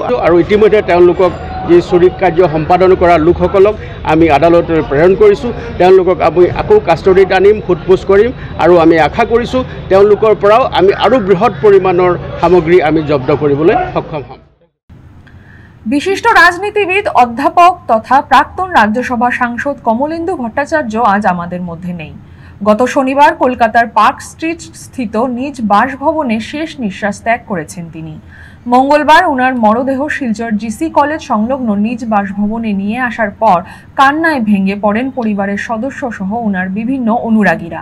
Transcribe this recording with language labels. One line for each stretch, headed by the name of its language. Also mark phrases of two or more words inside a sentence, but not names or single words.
Assamese: আৰু ইতিমধ্যে তেওঁলোকক যি চুৰি কাৰ্য সম্পাদন কৰা লোকসকলক আমি আদালতলৈ প্ৰেৰণ কৰিছোঁ। তেওঁলোকক আমি আকৌ কাষ্টডিত আনিম, সোধপোছ কৰিম আৰু আমি আশা কৰিছোঁ তেওঁলোকৰ পৰাও আমি আৰু বৃহৎ পৰিমাণৰ সামগ্ৰী আমি জব্দ কৰিবলৈ সক্ষম হ'ম।
Bangla: বিশিষ্ট রাজনীতিবিদ অধ্যাপক তথা প্রাক্তন রাজ্যসভা সাংসদ কমলেন্দু ভট্টাচার্য আজ আমাদের মধ্যে নেই। গত শনিবার কলকাতার পার্ক স্ট্রিট স্থিত নিজ বাসভবনে শেষ নিঃশ্বাস ত্যাগ করেছেন তিনি। মঙ্গলবার ওনার মরদেহ শিলচর জিসি কলেজ সংলগ্ন নিজ বাসভবনে নিয়ে আসার পর কান্নায় ভেঙে পড়েন পরিবারের সদস্য সহ ওনার বিভিন্ন অনুরাগীরা।